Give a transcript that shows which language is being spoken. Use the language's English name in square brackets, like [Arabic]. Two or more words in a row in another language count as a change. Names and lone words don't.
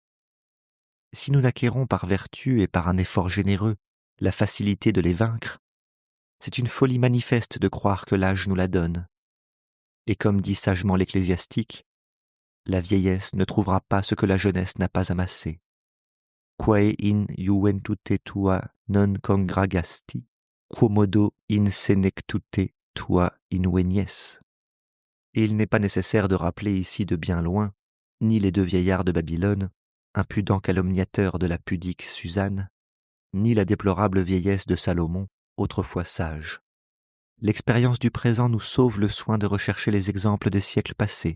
[French] Si nous n'acquérons par vertu et par un effort généreux la facilité de les vaincre, c'est une folie manifeste de croire que l'âge nous la donne. Et comme dit sagement l'ecclésiastique, la vieillesse ne trouvera pas ce que la jeunesse n'a pas amassé. [Latin] Quae in juventute tua non congragasti, quomodo in senectute tua invenies. [French] Et il n'est pas nécessaire de rappeler ici de bien loin ni les deux vieillards de Babylone, impudents calomniateurs de la pudique Suzanne, ni la déplorable vieillesse de Salomon, autrefois sage. L'expérience du présent nous sauve le soin de rechercher les exemples des siècles passés.